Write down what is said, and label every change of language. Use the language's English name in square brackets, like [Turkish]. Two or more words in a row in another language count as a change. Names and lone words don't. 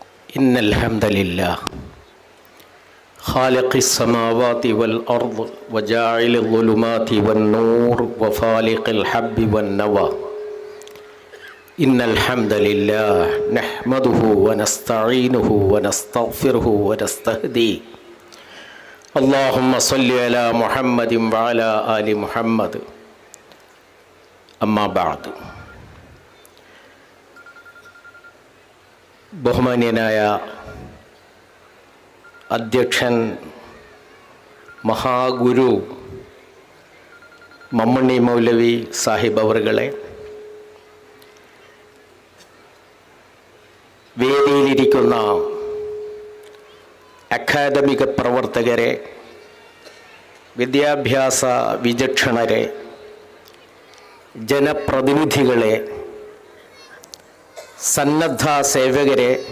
[Arabic] إن الحمد لله خالق السماوات والأرض وجاعل الظلمات والنور وفالق الحب والنوى إن الحمد لله نحمده ونستعينه ونستغفره ونستهديه اللهم صل على محمد وعلى آل محمد أما بعد. [Malayalam] ബഹുമാന്യനായ അധ്യക്ഷൻ മഹാഗുരു മമ്മണ്ണി മൗലവി സാഹിബ് അവറുകളെ, വേദിയിലിരിക്കുന്ന അക്കാദമിക പ്രവർത്തകരെ, വിദ്യാഭ്യാസ വിചക്ഷണരെ, ജനപ്രതിനിധികളെ, സന്നദ്ധ സേവകരെ,